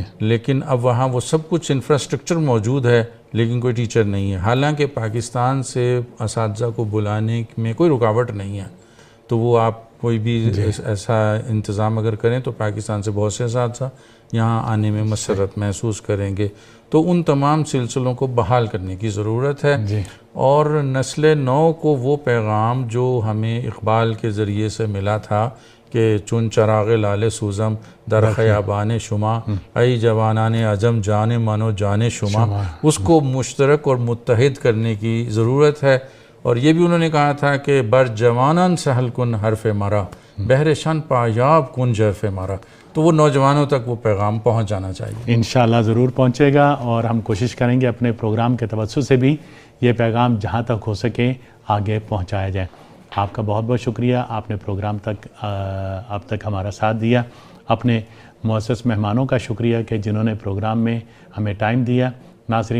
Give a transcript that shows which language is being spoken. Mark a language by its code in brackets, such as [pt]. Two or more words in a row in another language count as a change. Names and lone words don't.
[ur] لیکن اب وہاں وہ سب کچھ انفراسٹرکچر موجود ہے لیکن کوئی ٹیچر نہیں ہے، حالانکہ پاکستان سے اساتذہ کو بلانے میں کوئی رکاوٹ نہیں ہے، تو وہ آپ کوئی بھی ایسا انتظام اگر کریں تو پاکستان سے بہت سے اساتذہ یہاں آنے میں مسرت محسوس کریں گے۔ تو ان تمام سلسلوں کو بحال کرنے کی ضرورت ہے، اور نسل نو کو وہ پیغام جو ہمیں اقبال کے ذریعے سے ملا تھا کہ [fa] چون چراغ لال سوزم در خیابان شما، ای جوانان عجم جان منو جان شما، [ur] اس کو مشترک اور متحد کرنے کی ضرورت ہے۔ اور یہ بھی انہوں نے کہا تھا کہ [fa] بر جوانان سہل کن حرف مرا، بہر شن پایاب کن جرف مرا، [ur] تو وہ نوجوانوں تک وہ پیغام پہنچ جانا چاہیے۔ انشاءاللہ ضرور پہنچے گا، اور ہم کوشش کریں گے اپنے پروگرام کے توسط سے بھی یہ پیغام جہاں تک ہو سکے آگے پہنچایا جائے۔ آپ کا بہت بہت شکریہ، آپ نے پروگرام تک اب تک ہمارا ساتھ دیا۔ اپنے معزز مہمانوں کا شکریہ کہ جنہوں نے پروگرام میں ہمیں ٹائم دیا۔